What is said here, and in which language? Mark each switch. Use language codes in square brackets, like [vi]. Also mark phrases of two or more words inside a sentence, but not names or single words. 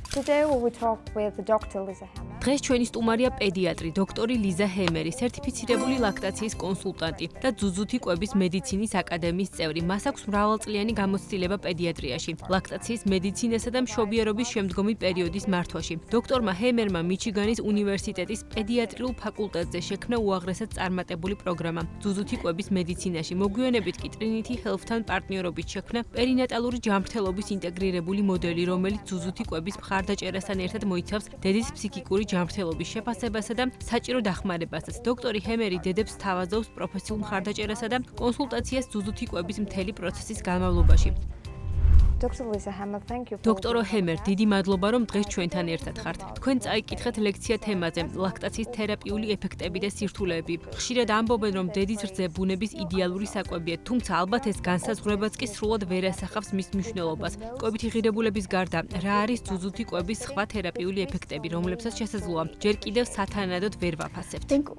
[en] Today we will talk with Dr. Lisa Hammer. [ka] დღეს ჩვენი სტუმარია პედიატრი, დოქტორი ლიზა ჰემერი, სერტიფიცირებული ლაქტაციის კონსულტანტი და ძუძუთი კვების მედიცინის აკადემიის წევრი. მას აქვს მრავალწლიანი გამოცდილება პედიატრიაში, ლაქტაციის მედიცინასა და მშობიარობის შემდგომი პერიოდის მართვაში. დოქტორმა ჰემერმა მიჩიგანის უნივერსიტეტის პედიატრიულ ფაკულტეტზე შექმნა უაღრესად წარმატებული პროგრამა ძუძუთი კვების მედიცინაში. მოგვიანებით კი ტრინითი ჰელთთან პარტნიორობით შექმნა პერინატალური ჯანმრთელობის ინტეგრირებული მოდელი, რომელიც ძუძუთი კვების მხარდაჭერასთან ერთად მოიცავს დედის ფსიქიკური ჯანმრთელობის შეფასებასა და საჭირო დახმარებასაც. დოქტორი ჰემერი დედებს სთავაზობს პროფესიულ მხარდაჭერასა და კონსულტაციას ძუძუთი კვების მთელი პროცესის განმავლობაში. [en] Dr. Lisa Hammer, thank you. [ka] დოქტორო ჰემერ, დიდი მადლობა, რომ დღეს ჩვენთან ერთად ხართ. თქვენ წაიკითხეთ ლექცია თემაზე ლაქტაციის თერაპიული ეფექტები და სირთულეები. ხშირად ამბობენ, რომ დედის რძე ბუნების იდეალური საკვებია, თუმცა ალბათ ეს განსაზღვრებაც კი სრულად ვერ ასახავს მის მნიშვნელობას. კვებითი ღირებულების გარდა, რა არის ძუძუთი კვების სხვა თერაპიული ეფექტები, რომლებსაც შესაძლოა ჯერ კიდევ სათანადოდ ვერ ვაფასებთ?